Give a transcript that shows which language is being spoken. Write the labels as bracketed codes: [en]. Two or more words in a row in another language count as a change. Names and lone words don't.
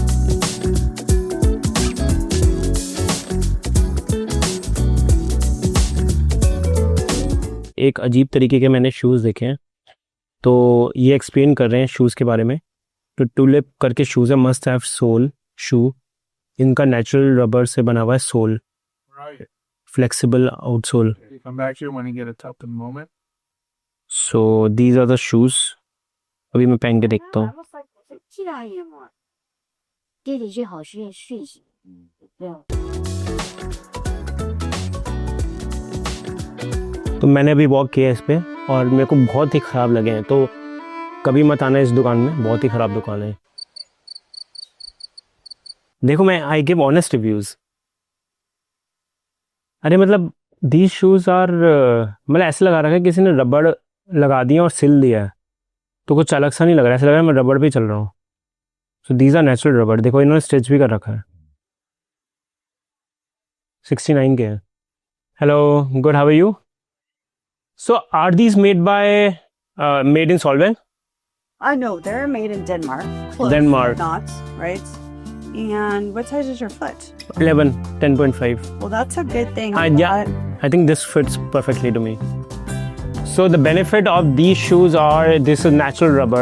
[hi] एक अजीब तरीके के मैंने शूज़ देखे हैं। तो ये एक्सप्लेन कर रहे हैं शूज़ के बारे में तो टुलिप करके शूज है, [en] must have sole shoe. [hi] इनका [en] natural rubber [hi] से बना हुआ है सोल, [en] Right. flexible outsole. You come back here when you get a tough moment. So these are the shoes. [hi] अभी मैं पहन के देखता हूँ। 这样也嘛，爹爹最好是睡醒。对。 तो मैंने अभी वॉक किया इस पे और मेरे को बहुत ही ख़राब लगे हैं, तो कभी मत आना इस दुकान में, बहुत ही ख़राब दुकान है। देखो मैं [en] I give honest reviews. [hi] अरे मतलब [en] these shoes are, [hi] मतलब ऐसे लगा रखा है किसी ने रबड़ लगा दिया और सिल दिया है, तो कुछ अलग सा नहीं लग रहा है, ऐसा लग रहा है मैं रबड़ पे ही चल रहा हूँ। [en] So these are natural rubber. [hi] देखो इन्होंने स्टिच भी कर रखा है। 69 के हैं। हेलो, [en] Good, how are you? So are these made in Solvang? No, they're made in Denmark. Close, Denmark. but not, right? And what size is your foot? 11, 10.5. Well, that's a good thing. Yeah, I think this fits perfectly to me. So the benefit of these shoes are this is natural rubber.